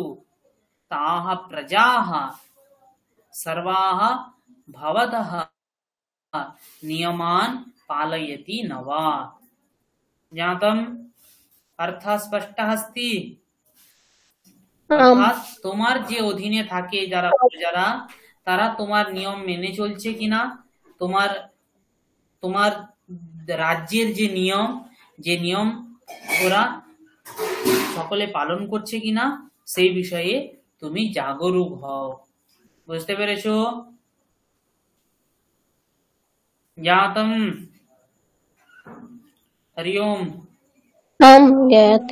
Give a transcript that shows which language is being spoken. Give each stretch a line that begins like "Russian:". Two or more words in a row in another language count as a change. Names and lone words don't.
Sanskrit: ताः प्रजाः सर्वाः भवतः नियमान् पालयति न वा। ज्ञातम्? अर्थः स्पष्टः अस्ति?
Bangla: अर्थात তোমার যে অধীনে থাকে যারা প্রজারা, তারা তোমার নিয়ম মেনে চলছে কিনা, তোমার তোমার রাজ্যের যে নিয়ম ওরা সকলে পালন করছে কিনা, সেই বিষয়ে তুমি জাগরুক হও। বুঝতে পেরেছো?
Sanskrit: ज्ञातम्? हरि ओम। ज्ञायते